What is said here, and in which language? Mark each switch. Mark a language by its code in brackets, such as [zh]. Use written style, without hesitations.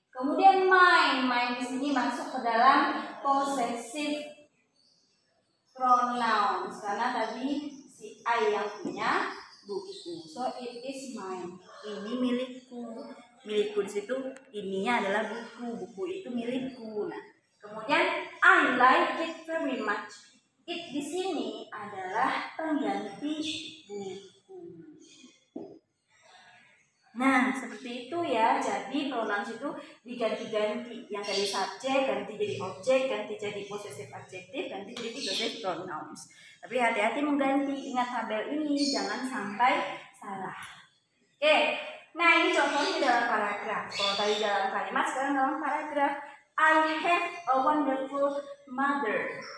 [id] Kemudian mine di sini masuk ke dalam possessive pronouns karena tadi si I yang punya buku. [en] So it is mine. [id] Ini milikku. Milikku di situ ininya adalah buku. Buku itu milikku. Nah, kemudian [en] I like it very much. [id] It di sini adalah pengganti buku. Nah, seperti itu ya. Jadi pronouns itu diganti-ganti. Yang tadi subjek ganti jadi objek, ganti jadi possessive adjective, ganti jadi possessive pronouns. Tapi hati-hati mengganti. Ingat tabel ini jangan sampai salah. Oke. Nah, ini contohnya dalam paragraf. Kalau tadi dalam kalimat, sekarang dalam paragraf. [en] I have a wonderful mother.